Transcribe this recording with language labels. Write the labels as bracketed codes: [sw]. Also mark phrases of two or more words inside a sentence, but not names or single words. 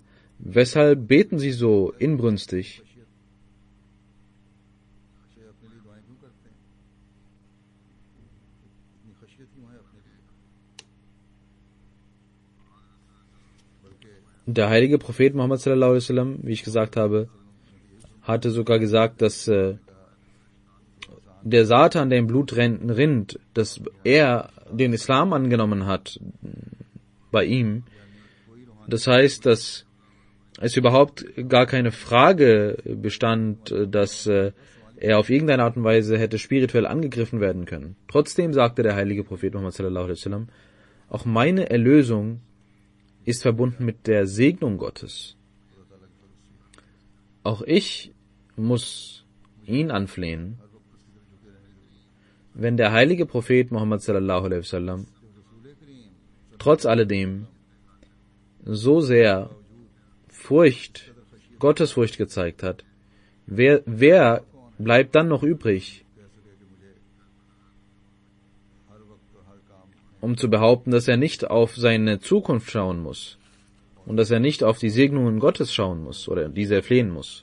[de] Weshalb beten sie so inbrünstig? Der heilige Prophet Muhammad [ar] صلى الله عليه وسلم, [de] wie ich gesagt habe, hatte sogar gesagt, dass der Satan, der im Blut rinnt, dass er den Islam angenommen hat bei ihm. Das heißt, dass es überhaupt gar keine Frage bestand, dass er auf irgendeine Art und Weise hätte spirituell angegriffen werden können. Trotzdem sagte der heilige Prophet Muhammad [ar] صلى الله عليه وسلم, [de] auch meine Erlösung ist verbunden mit der Segnung Gottes. Auch ich muss ihn anflehen, wenn der heilige Prophet Muhammad [ar] صلى الله عليه وسلم [de] trotz alledem so sehr Gottesfurcht gezeigt hat, wer bleibt dann noch übrig, um zu behaupten, dass er nicht auf seine Zukunft schauen muss und dass er nicht auf die Segnungen Gottes schauen muss oder diese erflehen muss.